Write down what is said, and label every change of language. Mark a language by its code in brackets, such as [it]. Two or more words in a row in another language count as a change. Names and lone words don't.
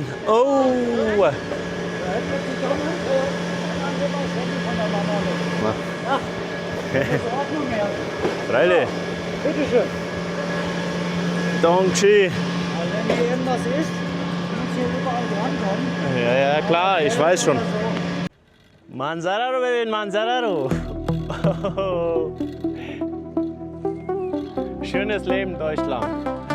[de] اوه Freilich. Bitte schön. Dankeschön. Wenn hier irgendwas ist, muss hier überall drankommen. Ja, ja, klar, ich weiß schon. [fa] منظره رو ببین، منظره رو. [de] Schönes Leben, Deutschland.